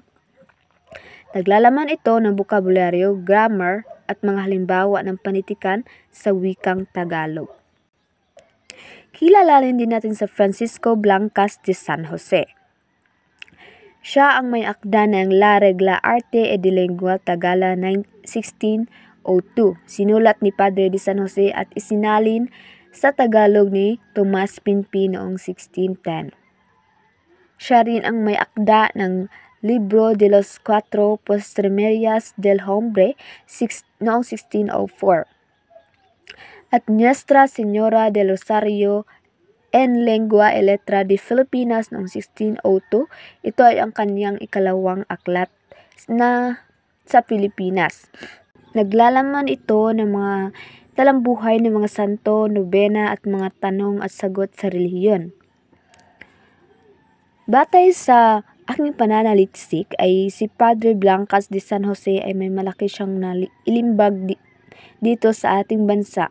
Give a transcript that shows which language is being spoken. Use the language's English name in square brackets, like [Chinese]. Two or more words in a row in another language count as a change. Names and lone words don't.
[Filipino] Naglalaman ito ng bokabularyo, grammar at mga halimbawa ng panitikan sa wikang Tagalog. Kilalanin din natin sa Francisco Blancas de San Jose. Siya ang may akda ng La Regla Arte e de Lengua Tagala 1602. Sinulat ni Padre de San Jose at isinalin sa Tagalog ni Tomas Pinpin noong 1610. Siya rin ang may akda ng Libro de los Cuatro Postremerias del Hombre noong 1604. At Nuestra Señora del Rosario en Lengua y Letra de Filipinas noong 1602. Ito ay ang kanyang ikalawang aklat na sa Pilipinas. Naglalaman ito ng mga talambuhay ng mga santo, nobena at mga tanong at sagot sa relihiyon. Batay sa aking pananaliksik ay si Padre Blancas de San Jose ay may malaki siyang ilimbag dito sa ating bansa.